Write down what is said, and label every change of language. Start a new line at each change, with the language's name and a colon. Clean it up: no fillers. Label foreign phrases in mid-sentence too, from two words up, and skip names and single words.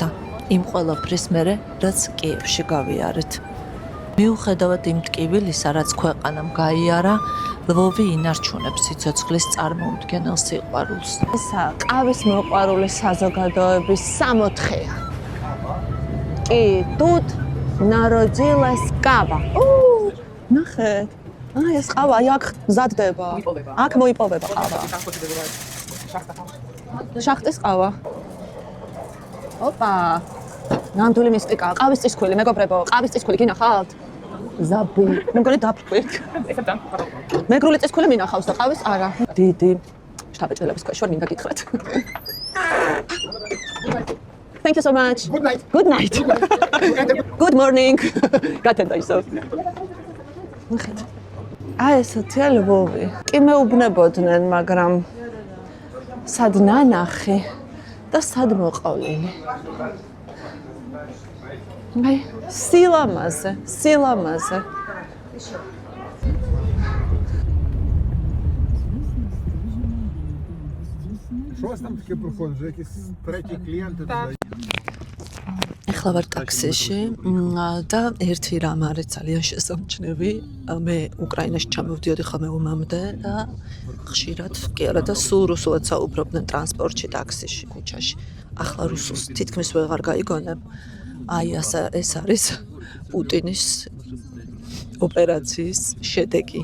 Georgian: იმ ყველაფრის მერე, რაც კიევში გავიარეთ. მიუხედავად იმ ტკივილისა, რაც ქვეყანამ გაიარა, ლვოვი ინარჩუნებს სიცოცხლის წარმოუდგენელ სიყვარულს. ესა ყავის მოყვარული საზოგადოების 64-ია. კი,
Ukrainian: тут народилась кава.
Georgian: ნახეთ. ეს ყავა აქ მზადდება. აქ მოიპოვება ყავა. შახტის ყავა. ოპა. ნამდვილი მისტიკა. ყავის წისქვილი, მეგობრებო, ყავის წისქვილი გინახავთ? ზაბი. მე მგონი დაფრქვით. მეგრული წისქვილი მინახავს და ყავის არა. დიდი შტაბეჭდილების ქვეშ ვარ, მინდა გითხრათ.
English: Thank you so much. Good night. Good night. Good morning.
Georgian: გათენდა ისო. ნახეთ. ესეთი ლვოვი. კი მეუბნებოდნენ, მაგრამ სად ნანახი და სად მოყოლილი. აი, სილამაზე.
Ukrainian: Що у вас там таке проходить? Вже якісь треті клієнти туди?
Georgian: ახლა ვარ ტაქსიში და ერთი რამ არის ძალიან შესამჩნევი. მე უკრაინაში ჩამოვდიოდი ხოლმე ომამდე და ხშირად კი არა და სულ რუსულად საუბრობდნენ ტრანსპორტში, ტაქსიში, ქუჩაში. ახლა რუსულს თითქმის ვეღარ გაიგონებ. აი ეს არის პუტინის ოპერაციის შედეგი.